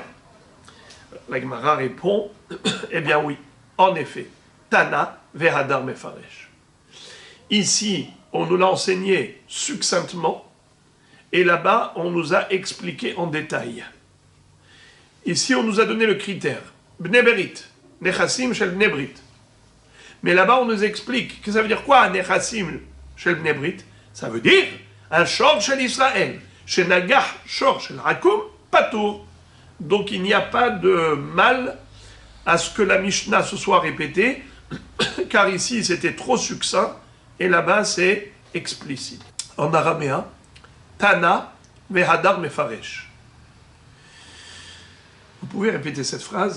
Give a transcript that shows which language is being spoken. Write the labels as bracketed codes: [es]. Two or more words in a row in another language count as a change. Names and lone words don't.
[fr] La Gemara répond, eh bien oui, en effet, [arc] תנא והדר מפרש. [fr] Ici, on nous l'a enseigné succinctement, et là-bas, on nous a expliqué en détail. Ici, on nous a donné le critère. [he] בני ברית נכסים של בני ברית. [fr] Mais là-bas, on nous explique que ça veut dire quoi, [he] נכסים של בני ברית? [fr] Ça veut dire un [he] שור של ישראל שנגח שור של עכו"ם, patour. [fr] Donc, il n'y a pas de mal à ce que la Mishnah se soit répétée, car ici, c'était trop succinct, et là-bas, c'est explicite. En araméen, [arc] תנא והדר מפרש. [fr] Vous pouvez répéter cette phrase?